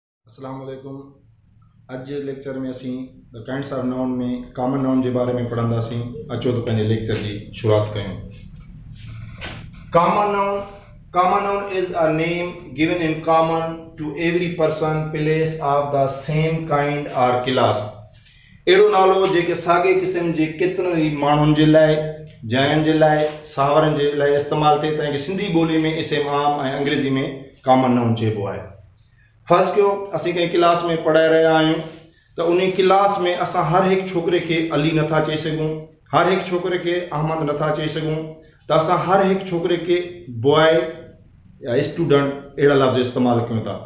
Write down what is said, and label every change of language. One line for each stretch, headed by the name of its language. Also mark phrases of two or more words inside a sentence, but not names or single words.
Arabic: السلام عليكم.
Sindhi: अज जे लेक्चर में असीं
English: the kinds of noun
Sindhi: में
English: common noun
Sindhi: के बारे में पढ़ंदासीं। अचो तो पंहिंजे लेक्चर की शुरुआत कयूं।
English: Common noun is a name given in common to every person place of the same kind or class.
Sindhi: अहिड़ो नालो जेके साॻे क़िस्म जे केतिरनि ई माण्हुनि जे लाइ, जायुनि जे लाइ, सावरनि जे लाइ इस्तेमालु थिए, तंहिंखे सिंधी ॿोली में इस्म आम ऐं अंग्रेजी में
English: common noun
Sindhi: चइबो आहे। फर्ज़ कयो असीं कंहिं क्लास में पढ़ाए रहिया आहियूं त उन क्लास में असां हर हिकु छोकिरे खे अली नथा चई सघूं, हर हिकु छोकिरे खे अहमद नथा चई सघूं, त असां हर हिकु छोकिरे खे बॉय या स्टूडेंट अहिड़ा लफ़्ज़ इस्तेमालु कयूं था।